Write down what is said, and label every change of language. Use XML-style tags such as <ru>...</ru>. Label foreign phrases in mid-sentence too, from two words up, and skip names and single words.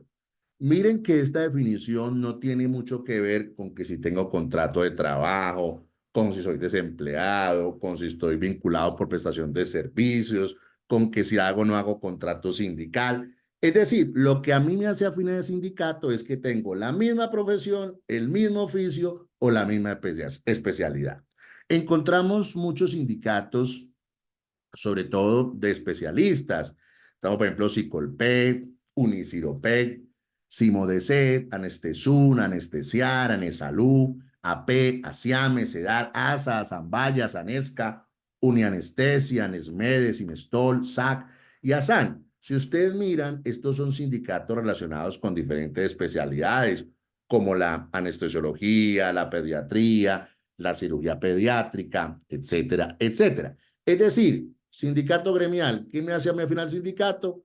<es>Miren que esta definición no tiene mucho que ver con que si tengo contrato de trabajo, con si soy desempleado, con si estoy vinculado por prestación de servicios, con que si hago o no hago contrato sindical. Es decir, lo que a mí me hace afín de sindicato es que tengo la misma profesión, el mismo oficio o la misma especialidad. Encontramos muchos sindicatos, sobre todo de especialistas. Estamos, por ejemplo, Sicolpec, Uniciropec, Simodc, Anestesun, Anestesiar, Anesalud, AP, Asiame, Sedar, ASA, Zambaya, Sanesca, Unianestesia, Anesmedes, Imestol, SAC y ASAN. Si ustedes miran, estos son sindicatos relacionados con diferentes especialidades, como la anestesiología, la pediatría, la cirugía pediátrica, etcétera, etcétera. Es decir, sindicato gremial, ¿qué me hace a mí al final sindicato?</es>